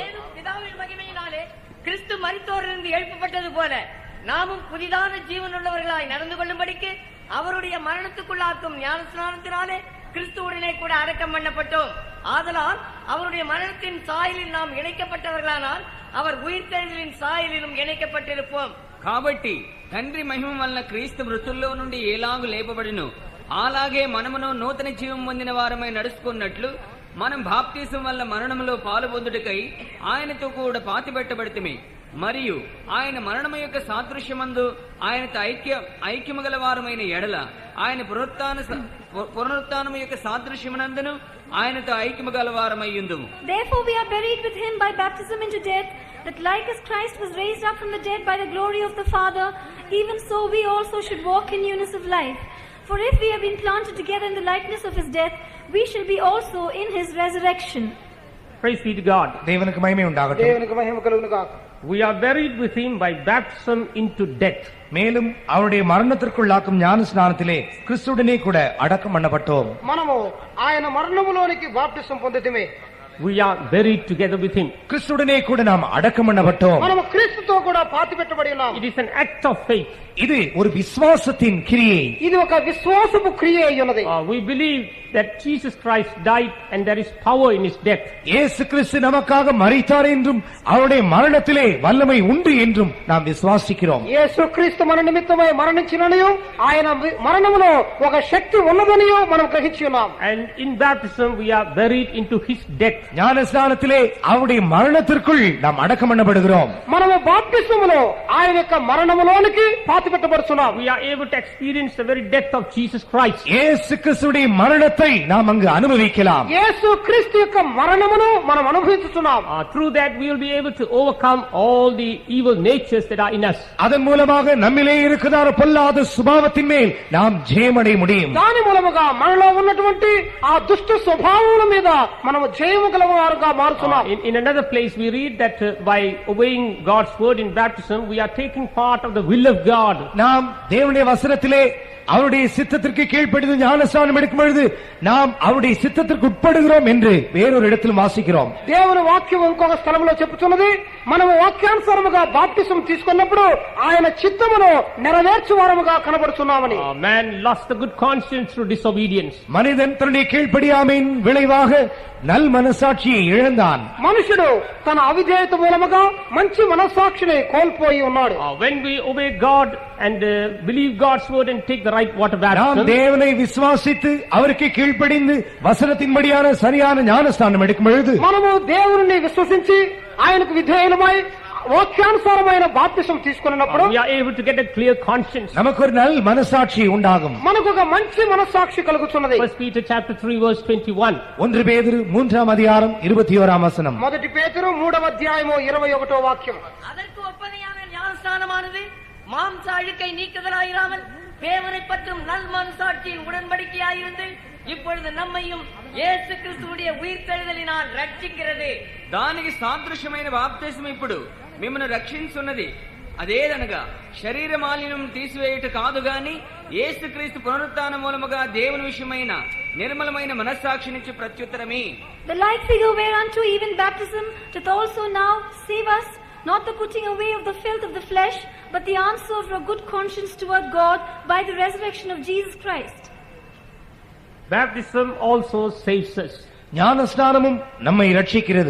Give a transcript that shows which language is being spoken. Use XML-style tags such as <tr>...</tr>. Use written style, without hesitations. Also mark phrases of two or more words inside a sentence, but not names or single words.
<ta>மேலும் பிதாவின் மகிமையினாலே கிறிஸ்து மரித்தோரிலிருந்து எழுப்பப்பட்டது போல நாமும் புதிதான ஜீவனுள்ளவர்களாய் நடந்து கொள்ளும்படிக்கு அவருடைய மரணத்துக்குள்ளாக்கும் ஞானஸ்நானத்தினாலே கிறிஸ்துவுடனே கூட அடக்கம் பண்ணப்பட்டோம். ஆதலால் அவருடைய மரணத்தின் சாயலில் நாம் இணைக்கப்பட்டவர்களானால் அவர் உயிர்த்தெழுதலின் சாயலிலும் இணைக்கப்பட்டிருப்போம்.</ta> <te>కాబట్టి తండ్రి మహిమ వలన క్రీస్తు మృతుల్లో నుండి ఎలాగు లేపబడిను అలాగే మనమును నూతన జీవం పొందిన వారమై నడుచుకున్నట్లు మనం బాప్తిసం వల్ల మరణములో పాలు పొందుటకై ఆయనతో కూడా పాతిపెట్టబడితిమి. మరియు ఆయన మరణము యొక్క సాదృశ్యమందు ఆయనతో ఐక్యము గల వారమైన ఎడల ఆయన పునరుత్థానము యొక్క సాదృశ్యమునందును ఆయనతో ఐక్యము గల వారమయ్యుందుము.</te> <en>Therefore we are buried with him by baptism into death, that like as Christ was raised up from the dead by the glory of the Father, even so we also should walk in newness of life. For if we have been planted together in the likeness of his death, we shall be also in his resurrection. Praise be to God.</en> <ta>தேவனுக்கு மகிமை உண்டாகட்டும்.</ta> <te>దేవునికి మహిమ కలుగును గాక.</te> <en>We are buried with him by baptism into death.</en> <ta>மேலும் அவருடைய மரணத்திற்குள்ளாக்கும் ஞான ஸ்நானத்திலே கிறிஸ்துவுடனே கூட அடக்கம் பண்ணப்பட்டோம்.</ta> <te>మనము ఆయన మరణములోనికి బాప్తిసం పొందితిమే.</te> <en>We are buried together with him.</en> <ta>கிறிஸ்துவுடனே கூட நாம் அடக்கம் பண்ணப்பட்டோம்.</ta> <te>మనము క్రీస్తుతో కూడా పాతిపెట్టబడి ఉన్నాము.</te> <en>It is an act of faith.</en> <ta>இது ஒரு விசுவாசத்தின் கிரியை.</ta> <te>ఇది ఒక విశ్వాసపు క్రియ అయి ఉన్నది.</te> <en>We believe that Jesus Christ died and there is power in his death.</en> <ta>இயேசு கிறிஸ்து நமக்காக மரித்தார் என்றும் அவருடைய மரணத்திலே வல்லமை உண்டு என்றும் நாம் விசுவாசிக்கிறோம்.</ta> <te>యేసుక్రీస్తు మన నిమిత్తమై మరణించిననియు ఆయన మరణములో ఒక శక్తి ఉన్నదనియు మనం గ్రహించి ఉన్నాం.</te> <en>And in baptism we are buried into his death.</en> <ta>ஞானஸ்நானத்திலே அவருடைய மரணத்திற்குள் நாம் அடக்கம் பண்ணப்படுகிறோம்.</ta> <te>మనము బాప్తిస్మములో ఆయన యొక్క మరణములోనికి పాతిపెట్టబడుతున్నాం.</te> <en>We are able to experience the very death of Jesus Christ.</en> <ta>இயேசு கிறிஸ்துவுடைய மரணத்தை நாம் அங்கு அனுபவிக்கலாம்.</ta> <te>యేసుక్రీస్తు యొక్క మరణమును మనం అనుభవించుతున్నాం.</te> <en>Through that we will be able to overcome all the evil natures that are in us.</en> <ta>அதன் மூலமாக நம்மிலே இருக்கிற பொல்லாத சுபாவத்தின் மேல் நாம் ஜெயமடைய முடியும்.</ta> <te>దాని మూలముగా మనలో ఉన్నటువంటి ఆ దుష్ట స్వభావముల మీద మనము జయము గలవారుగా మారుతున్నాం.</te> <en>In another place we read that by obeying God's word in baptism we are taking part of the will of God.</en> <ta>நாம் தேவனுடைய வசனத்திலே அவருடைய சித்தத்திற்கு கீழ்ப்படிந்து ஞானஸ்நானம் எடுக்கும் பொழுது நாம் அவருடைய சித்தத்திற்கு உட்படுகிறோம் என்று வேறொரு இடத்தில் வாசிக்கிறோம்.</ta> <te>దేవుని వాక్యం ఇంకొక స్థలంలో చెప్పుతున్నది, మనము వాక్యానుసారముగా బాప్టిజం తీసుకున్నప్పుడు ఆయన చిత్తమును నెరవేర్చు వారముగా కనబడుతున్నామని.</te> <en>Man lost the good conscience through disobedience.</en> <ta>மனிதன் தன்னுடைய கீழ்ப்படியாமையின் விளைவாக நல் மனசாட்சியை இழந்தான்.</ta> <te>మనుషుడు తన అవిధేయత మూలముగా మంచి మనస్సాక్షిని కోల్పోయి ఉన్నాడు.</te> <en>When we obey God and believe God's word and take the right water</en> <ta>நாம்</ta> <en>baptism,</en> <ta>தேவனை விசுவாசித்து அவருக்கு கீழ்ப்படிந்து வசனத்தின்படியான சரியான ஞானஸ்தானம் எடுக்கும் பொழுது</ta> <te>మనము దేవుని విశ్వసించి ఆయనకు విధేయులమై వాక్యానుసారమైన బాప్తిసం తీసుకున్నప్పుడు</te> <en>we are able to get a clear conscience.</en> <ta>நமக்கு ஒரு நல் மனசாட்சி உண்டாகும்.</ta> <te>మనకు ఒక మంచి మనస్సాక్షి కలుగుతున్నది.</te> <en>1 Peter chapter 3 verse 21.</en> <ta>1 பேதுரு 3ஆம் அதிகாரம் 21ஆம் வசனம்.</ta> <te>మొదటి పేతురు 3వ అధ్యాయము 21వ వాక్యం.</te> <ta>அதற்கு ஒப்பனையான ஞானஸ்தானமானது மாம்ச அழுக்கை நீக்குதலாயிராமல் தேவனை பற்றும் நல் மனசாட்சியின் உடன்படிக்கையாயிருந்து இப்பொழுது நம்மையும் இயேசு கிறிஸ்துவுடைய உயிர்த்தெழுதலினால் ரட்சிக்கிறது.</ta> <te>దానికి సాదృశ్యమైన బాప్తిసం ఇప్పుడు మిమ్మల్ని రక్షించున్నది. అదేదనగా శరీర మాలిన్యం తీసివేయుట కాదు గాని యేసుక్రీస్తు పునరుత్థానం మూలముగా దేవుని విషయమైన నిర్మలమైన మనస్సాక్షి నుంచి ప్రత్యుత్తరమే.</te> <en>The like figure whereunto even baptism doth also now save us, not the putting away of the filth of the flesh, but the answer of a good conscience toward God by the resurrection of Jesus Christ. Baptism also saves us.</en> <ta>ஞானஸ்நானமும் நம்மை ரட்சிக்கிறது.</ta>